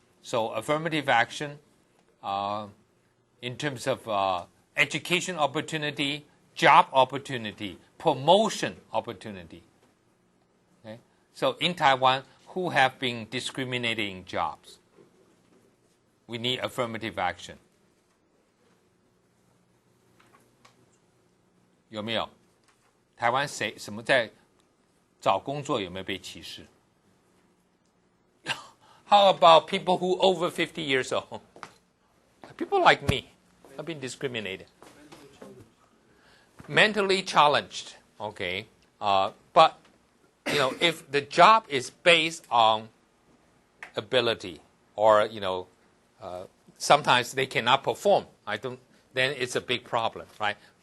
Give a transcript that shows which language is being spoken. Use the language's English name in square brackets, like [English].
[English] So affirmative action in terms of education opportunity, job opportunity, promotion opportunity. Okay? So in Taiwan, who have been discriminated in jobs? We need affirmative action. [Chinese] 有没有？台湾什么在找工作有没有被歧视？ [English] How about people who over 50 years old? People like me have been discriminated. Mentally challenged, okay. But, if the job is based on ability or, sometimes they cannot perform, then it's a big problem, right?